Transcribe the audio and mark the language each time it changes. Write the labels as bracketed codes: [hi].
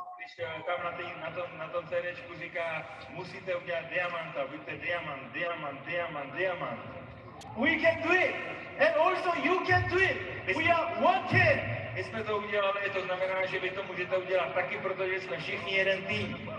[cs] Když tam na tom CDčku říká, musíte udělat diamanta, buďte diamant, diamant, diamant, diamant. [en] We can do it, and also you can do it. We are one team. [cs] My jsme to udělali, to znamená, že vy to můžete udělat taky, protože jsme všichni jeden tým.